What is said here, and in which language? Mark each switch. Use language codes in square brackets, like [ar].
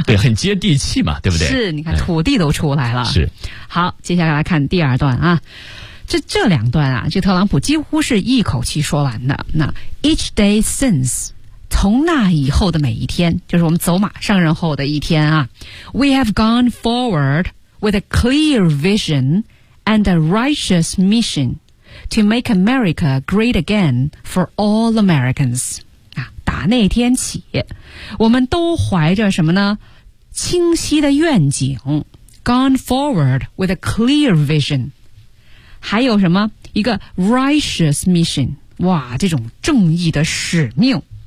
[zh] 对，很接地气嘛，对不对？是，你看土地都出来了。哎、是。好，接下来看第二段啊。这两段啊，这特朗普几乎是一口气说完的。那 [en] each day since。 [zh] 从那以后的每一天，就是我们走马上任后的一天啊。 [en] We have gone forward with a clear vision and a righteous mission to make America great again for all Americans. [zh] 啊，打那天起，我们都怀着什么呢？清晰的愿景 ， [en] gone forward with a clear vision， [zh] 还有什么一个 [en] righteous mission？ [zh] 哇，这种正义的使命。